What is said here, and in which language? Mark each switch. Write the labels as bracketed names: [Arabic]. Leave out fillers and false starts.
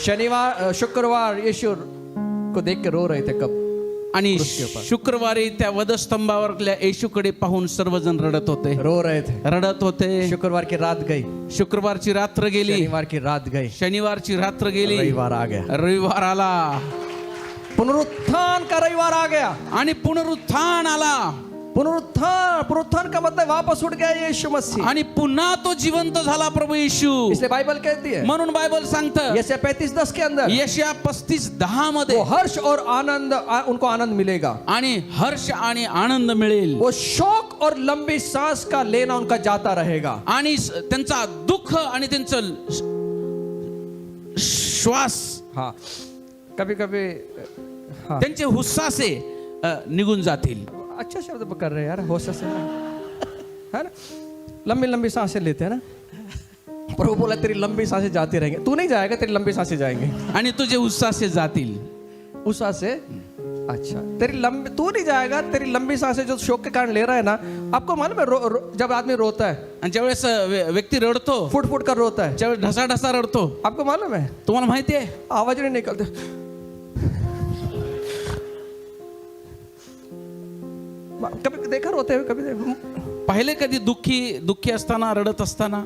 [Hindi] शनिवार शुक्रवार यीशु को देख के रो रहे थे कब, [Marathi] आणि क्रूसच्या ऊपर. शुक्रवारी त्या वधस्तंभावरल्या येशूकडे पाहून सर्वजण रडत होते, [Hindi] रो रहे थे. [Marathi] रडत होते. [Hindi] शुक्रवार की रात गई, [Marathi] शुक्रवारची रात्र गेली, [Hindi] शनिवार की रात गई, [Marathi] शनिवारची रात्र गेली, [Hindi] रविवार आ गया, [Marathi] रविवार आला, [Hindi] पुनरुत्थान का रविवार आ गया. [Marathi] आणि पुनरुत्थान आला, [Hindi] पुनरुत्थान का मतलब वापस उठ गया यीशु मसीह. [Marathi] आणि पुन्हा तो जिवंत झाला प्रभू येशू. [Hindi] इसलिए बाइबल कहती है, [Marathi] म्हणून बायबल सांगतं [Hindi] यशाया 35:10 के अंदर, [Marathi] यशया 35:10 [Hindi] वो [Marathi] मध्ये, [Hindi] हर्ष और आनंद, उनको आनंद मिलेगा. [Marathi] आणि हर्ष आणि आनंद मिळेल, [Hindi] वो शौक और लंबी सांस का लेना उनका जाता रहेगा. [Marathi] आणि त्यांचा दुःख आणि त्यांचं श्वास, [Hindi] हाँ, कभी कभी हाँ, [Marathi] त्यांचे हुस्सासे निघून जातील. [Hindi] अच्छा शब्द कर रहे हैं यार, होश से है ना, लंबी लंबी सांसें लेते हैं ना. प्रभु बोला तेरी लंबी सांसें जाती रहेंगी. तू नहीं जाएगा, तेरी लंबी सांसें जाएंगी. [Marathi] आणि तुझे हुस्सासे जातील. [Hindi] उस सांसें, अच्छा तेरी लंबी, तू नहीं जाएगा, तेरी लंबी सांसें जो शोक के कारण ले रहा है ना. आपको मालूम है जब आदमी रोता है, [Marathi] आणि ज्यावेळेस व्यक्ती रडतो, [Hindi] फुट फुट कर रोता है, [Marathi] ज्यावेळेस ढसा ढसा रडतो, [Hindi] आपको मालूम है [Marathi] तुम्हाला माहिती आहे, [Hindi] आवाज नहीं निकलते. कभी देखा रोते हुए, कभी [Marathi] पहिले कधी दुःखी असताना, रडत असताना